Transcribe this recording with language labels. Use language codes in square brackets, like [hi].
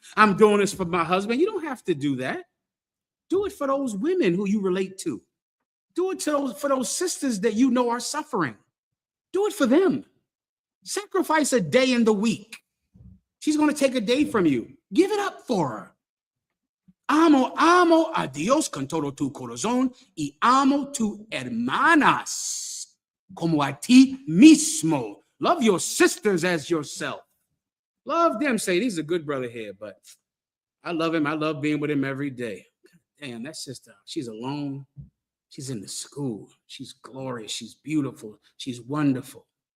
[en] I'm doing this for my husband. You don't have to do that. Do it for those women who you relate to. Do it for those sisters that you know are suffering. Do it for them. Sacrifice a day in the week. She's going to take a day from you. Give it up for her. [es] Amo a Dios con todo tu corazón y amo tu hermanas como a ti mismo. [en] Love your sisters as yourself. Love them. Say, he's a good brother here, but I love him. I love being with him every day. Damn, that sister, she's alone. She's in the school. She's glorious. She's beautiful. She's wonderful.